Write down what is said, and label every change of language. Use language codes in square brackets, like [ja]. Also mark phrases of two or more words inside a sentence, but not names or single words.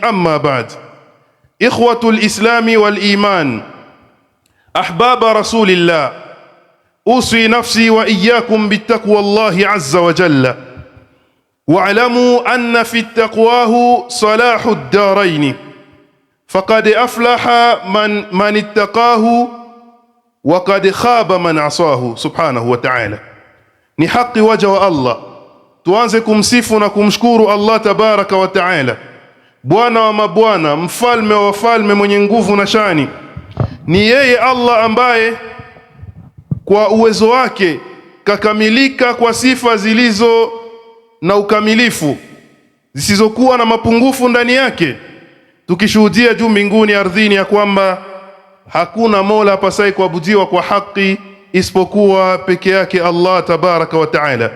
[ar] أما بعد، إخوة الإسلام والإيمان، أحباب رسول الله، أوصي نفسي وإياكم بالتقوى الله عز وجل، واعلموا أن في التقواه صلاح الدارين، فقد أفلح من اتقاه وقد خاب من عصاه سبحانه وتعالى. [sw] Ni haki waja wa Allah tuanze kumsifu na kumshukuru [ar] الله تبارك وتعالى, [sw] Bwana wa mabwana, mfalme wa wafalme, mwenye nguvu na shani. Ni yeye Allah ambaye kwa uwezo wake kakamilika kwa sifa zilizo na ukamilifu, zisizokuwa na mapungufu ndani yake, tukishuhudia juu mbinguni ardhini ya kwamba hakuna mola apasaye kuabudiwa kwa haki isipokuwa peke yake [ar] الله تبارك وتعالى.